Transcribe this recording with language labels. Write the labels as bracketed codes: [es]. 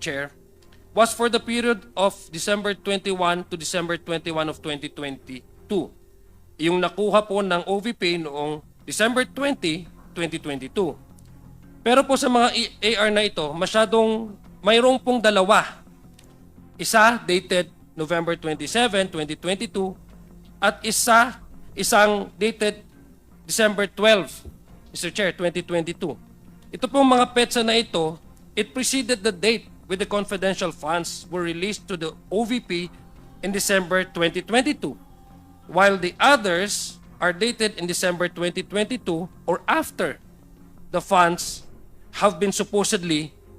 [en] Chair, was for the period of December 21 to December 21 of 2022. [tl] Yung nakuha po ng OVP noong December 20, 2022. Pero po sa mga AR na ito, mayroong pong dalawa. Isa dated November 27, 2022 at isang dated December 12, Mr. [en] Chair, 2022. [tl] Ito pong mga petsa na ito, [en] it preceded the date with the confidential funds were released to the OVP in December 2022, while the others are dated in December 2022 or after the funds have been supposedly